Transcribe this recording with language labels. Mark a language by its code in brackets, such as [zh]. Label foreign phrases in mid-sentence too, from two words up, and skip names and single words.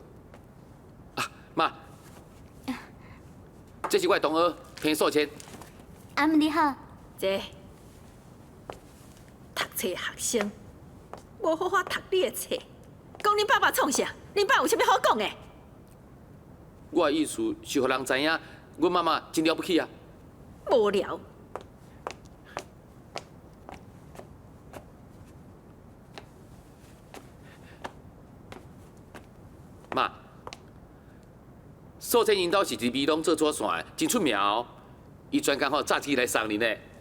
[nan] 妈，这是我的同学彭素谦。阿姆你好。这读册的学生，无好好读你的册，讲恁爸爸创啥？恁爸有啥物好讲的？我的意思是，互人知影，阮妈妈真了不起啊。无聊。妈，素贞因兜是伫美浓做纸线的，真出名哦。伊专工吼炸鸡来送恁的。